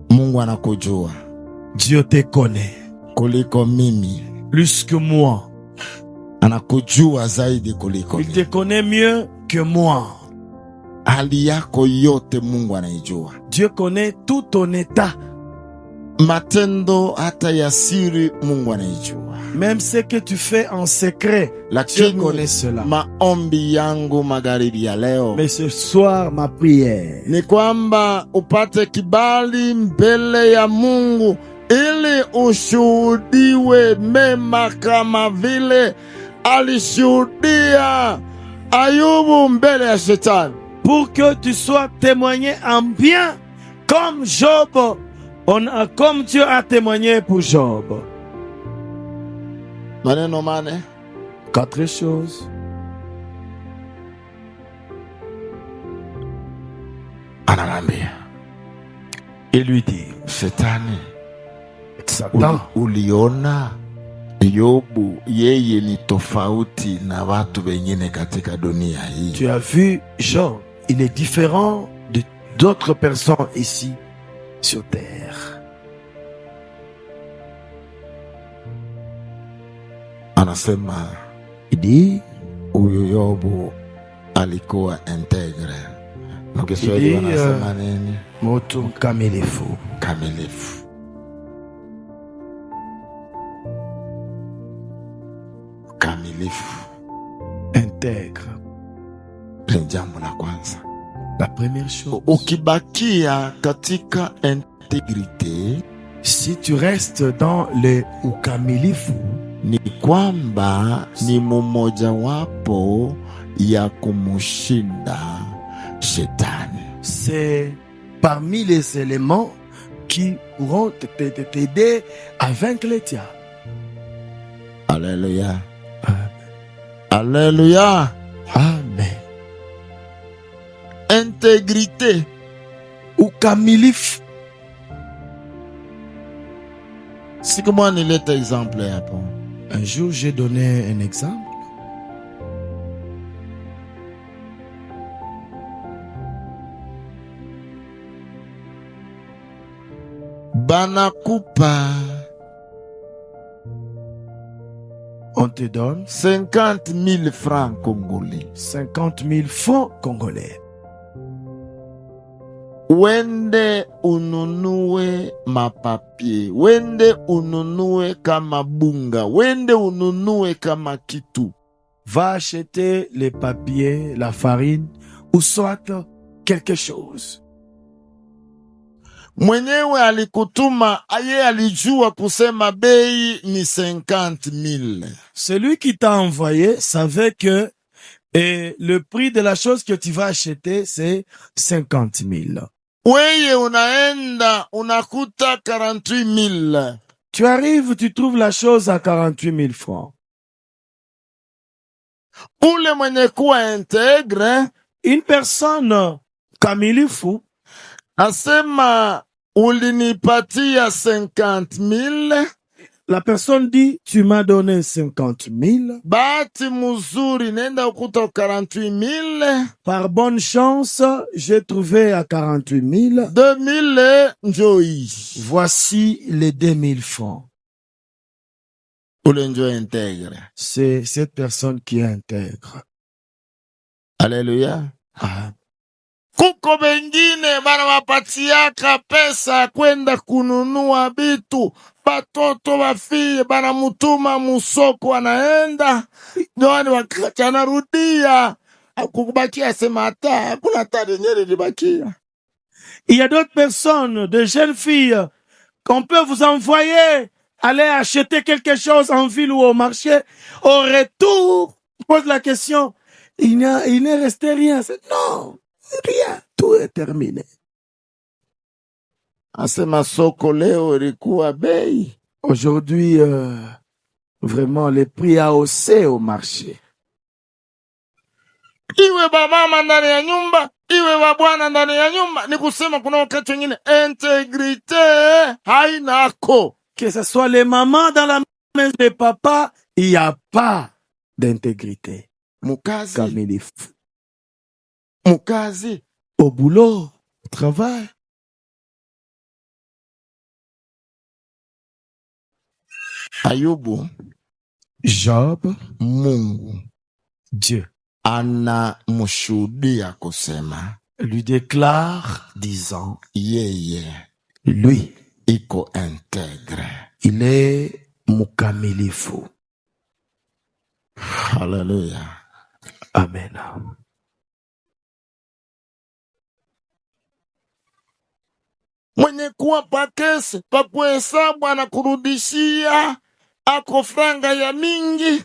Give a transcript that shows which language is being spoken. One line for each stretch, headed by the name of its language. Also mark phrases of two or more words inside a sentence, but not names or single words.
Swahili: Mungu anakujua.
French: Dieu te connaît
Swahili: Kuliko mimi.
French: plus que moi.
Swahili: Anakujua zaidi kuliko
French: Il te
Swahili: mimi.
French: connaît mieux que moi.
Swahili: Hali yako yote Mungu anaijua.
French: Dieu connaît tout ton état.
Swahili: Matendo hata ya siri Mungu anaijua.
French: Même ce que tu fais en secret, Dieu connaît cela.
Swahili: Maombi yangu magharibi ya leo
French: Mais ce soir, ma prière,
Swahili: ni kwamba upate kibali mbele ya Mungu ili ushuhudiwe mema kama vile alishuhudia Ayubu mbele ya shetani.
French: pour que tu sois témoigné en bien, comme Job, comme Dieu a témoigné pour Job.
Swahili: Maneno mane.
French: 4 choses.
Swahili: Anamwambia,
French: Il lui dit,
Swahili: Shetani,
French: Satan,
Swahili: uliona Yobu yeye ni tofauti na watu wengine katika dunia hii.
French: tu as vu Job, il est différent d'autres personnes ici sur terre.
Swahili: Anasema
French: Il dit,
Swahili: huyu Yobu alikuwa integre. Na Kiswahili wanasema nini? Moto kamilifu. Kamilifu. Kamilifu.
French: Intègre.
Swahili: Ni jambo la kwanza.
French: La première chose,
Swahili: Ukibakia katika integrite,
French: si tu restes dans le ukamilifu,
Swahili: ni kwamba ni mmoja wapo ya kumushinda shetani.
French: c'est parmi les éléments qui pourront t'aider à vaincre les diables. Alléluia. Alléluia. Amen. Intégrité.
Swahili: Ukamilifu. Siku moja nileta exemple hapo.
French: Un jour, j'ai donné un exemple.
Swahili: Banakupa
French: On te donne 50 000 francs congolais. 50 000 francs congolais.
Swahili: Wende ununue mapapie, wende ununue kama bunga, wende ununue kama kitu.
French: Va acheter les papiers, la farine, ou soit quelque chose.
Swahili: Mwenyewe alikutuma, aye alijua kusema bei ni 50 000.
French: Celui qui t'a envoyé savait que le prix de la chose que tu vas acheter, c'est 50 000.
Swahili: Weye unaenda unakuta 48 000.
French: Tu arrives, tu trouves la chose à 48 000 francs.
Swahili: Ule mwenye kuwa integre,
French: Une personne kamilifu
Swahili: asema ulinipatia 50 000.
French: La personne dit, tu m'as donné 50 000.
Swahili: Bahati muzuri nenda ukuta 48 000.
French: Par bonne chance, j'ai trouvé à 48 000.
Swahili: 2 000 njoi.
French: Voici les 2 000 francs.
Swahili: Ule njo integre.
French: C'est cette personne qui est intègre. Alléluia. Ah.
Swahili: Kuko bengine banawapatiaka pesa kwenda kununua bitu, batoto bafie banamutuma musoko, anaenda ndoani, wakati anarudia akubakia sema hata hakuna hata denyere libakia.
French: Il y a d'autres personnes, de jeunes filles, qu'on peut vous envoyer aller acheter quelque chose en ville ou au marché. Au retour, pose la question, il n'est resté rien. C'est non, rien, tout est terminé.
Swahili: Asema soko leo ilikuwa bei.
French: Aujourd'hui, vraiment, les prix a haussé au marché.
Swahili: Iwe ba mama ndani ya nyumba, iwe ba bwana ndani ya nyumba, ni kusema kuna wakati wengine integrite hainako.
French: Que ce soit les mamans dans la maison des papas, il n'y a pas d'intégrité.
Swahili: Mukazi. Kamilifu. Mukazi.
French: Au boulot, au travail.
Swahili: Ayubu,
French: Job,
Swahili: Mungu
French: Dieu
Swahili: anamshuhudia kusema
French: lui déclare, disant,
Swahili: yeye
French: lui,
Swahili: iko integre.
French: il est mukamilifu.
Swahili: Haleluya. Amen. Mwenye kuwapa kesi pakuhesabu anakurudishia ako franga ya mingi,